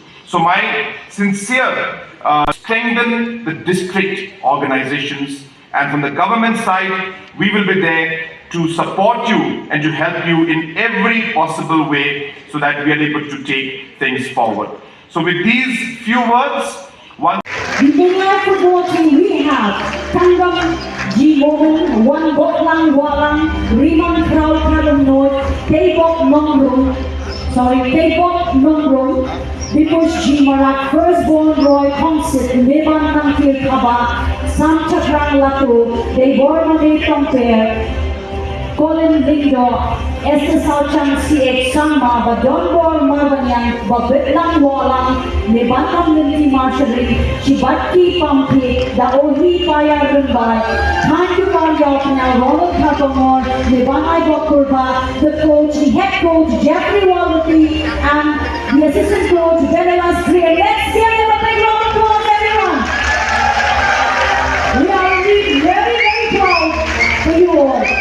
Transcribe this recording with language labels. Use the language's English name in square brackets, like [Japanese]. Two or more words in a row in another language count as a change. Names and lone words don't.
[English] So my sincere strengthen the district organizations, and from the government side, we will be there to support you and to help you in every possible way so that we are able to take things forward. So with these few words, the Tnad football team we have Tanggam G Women, One Botlang Walang, Riman Krau Kadam Noy, Taybok Nongrong, Dipush G Marak, Firstborn Roy Concert, Neban Nangkil Kaba, Sam Chakrang Lato, Taybor Mane Compare, Colin Lindo, Esther Sauchang CH Sangma, Badonbor Marvanyang, Babitlang Walang, Nebantam Linti Marshalling, Chibatki Pampi, the Ohi Paya Rumbai, Time to call out now, Ronald Kapamor, Nebanai Bokurba, the coach, the head coach, Jeffrey Wallerty, and the assistant coach, Benelas Trier. Let's give them a big round of applause, everyone! We are indeed very, very proud for you all.